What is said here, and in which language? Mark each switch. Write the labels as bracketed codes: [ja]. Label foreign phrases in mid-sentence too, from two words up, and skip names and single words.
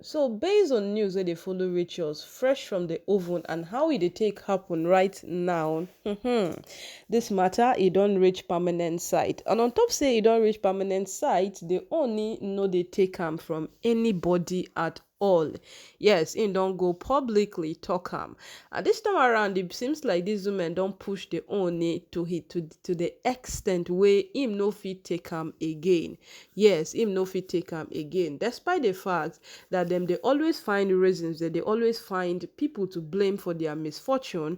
[pcm] So based on news wey dey follow reach us fresh from the oven and how e dey take happen right now, this matter e don reach permanent site. And on top say e don reach permanent site, the Ooni no dey take am from anybody at all. Yes, im don go publicly talk am. And this time around, it seems like these women don't push the Ooni to the extent where him no fit take am again. Yes, him no fit take am again. Despite the fact that them they always find reasons, that they always find people to blame for their misfortune.